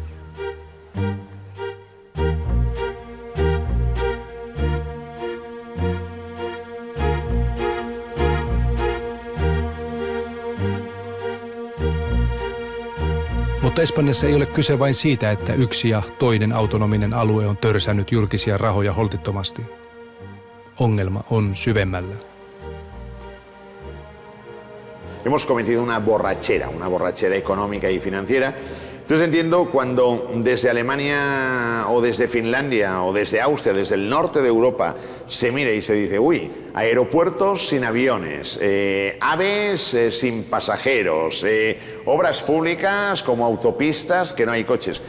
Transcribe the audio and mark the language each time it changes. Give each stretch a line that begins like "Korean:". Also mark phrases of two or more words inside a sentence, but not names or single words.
Finnish: Mutta Espanjassa ei ole kyse vain siitä, että yksi ja toinen autonominen alue on törsännyt julkisia rahoja holtittomasti. Ongelma on syvemmällä.
Spanish: Hemos cometido una borrachera económica y financiera. Entonces entiendo cuando desde Alemania o desde Finlandia o desde Austria, desde el norte de Europa, se mira y se dice: uy, aeropuertos sin aviones, aves sin pasajeros, obras públicas como autopistas que no hay coches.